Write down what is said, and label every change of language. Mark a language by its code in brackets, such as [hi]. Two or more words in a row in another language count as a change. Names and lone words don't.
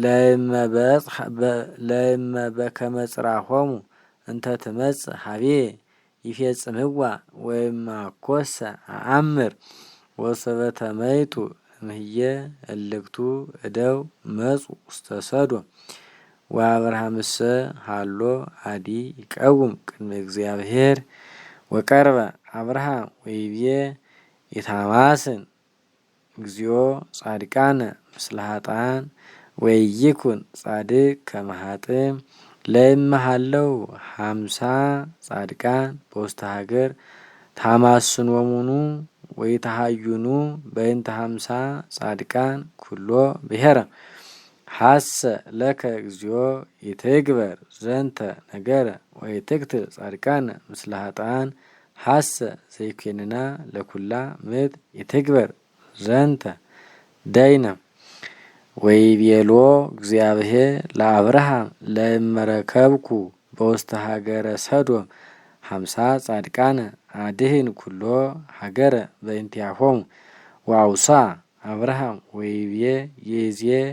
[gez] ለእመ በከመ ጽራሆሙ እንተ ትመጽእ ሀብዬ ይፌጽምዋ ወእምአኮሰ አአምር ወሶበ ተመይጡ እምህዬ እልክቱ እደው መጹ ውስተ ሰዶም ወአብርሃምሰ ሀሎ አዲ ይቀውም ቅድመ እግዚአብሔር ወቀርበ አብርሃም ወይቤ ኢታማስን እግዚኦ ጻድቃነ ምስለ ኃጥአን ወይኩን ጻድቅ ከመ ኃጥእ ለእመሃለው 50 ጻድቃን በውስተ ሀገር ታማስኖሙኑ ወይተሃዩኑ በእንተ 50 ጻድቃን ኩሎ ብሔረ ሐሰ ለከ እግዚኦ ይትግበር ዘንተ ነገረ ወይትቅትል ጻድቃነ ምስለ ኃጥኣን ሐሰ ዘይኮንና ለኩላ ምድር ይትግበር ዘንተ ደይነ ወይቤሎ እግዚአብሔር ለአብርሃም ለእመረከብኩ በውስተ ሀገረ ሰዶም 50 ጻድቃነ አድህን ኩሎ ሀገረ በእንቲአሆሙ ወአውሳ አብርሃም ወይቤ ይእዜ